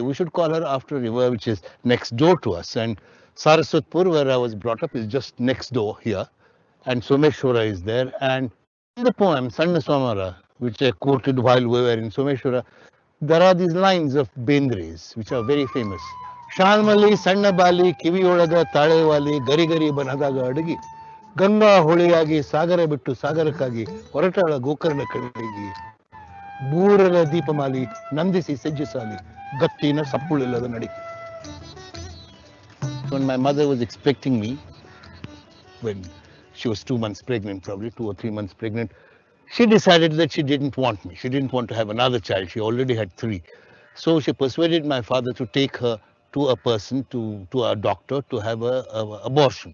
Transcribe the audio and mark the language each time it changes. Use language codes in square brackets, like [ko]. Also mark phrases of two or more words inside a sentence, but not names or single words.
[en] We should call her after a river which is next door to us. And Saraswatpur, where I was brought up, is just next door here. And Someshwara is there. And in the poem, Sanna Swamara, which I quoted while we were in Someshwara, there are these lines of Bendres, which are very famous. [kn] ಶಾಲ್ಮಲಿ, ಸಣ್ಣ ಬಾಲಿ, ಕಿವಿಯೋಲಗ, ತಲೆವಾಲಿ, ಗರಿ ಗರಿ ಬನದಾಗ ಅಡಗಿ. ಗಂಗಾ ಹೊಳೆಯಾಗಿ ಸಾಗರ ಬಿಟ್ಟು ಸಾಗರಕ್ಕಾಗಿ ಹೊರಟಾಳ ಗೋಕರ್ಣ ಕಡೆಗೆ ಬೂರಲ ದೀಪಮಾಲಿ ನಂದಿಸಿ ಸಜ್ಜಿಸಾಲಿ ಗತ್ತಿನ ಸಪ್ಪುಳಿಲ್ಲದ ನಡಿ. [en] When my mother was expecting me, when she was 2 months pregnant, probably 2 or 3 months pregnant, she decided that she didn't want me. She didn't want to have another child. She already had 3. So she persuaded my father to take her to a person, to a doctor, to have a abortion.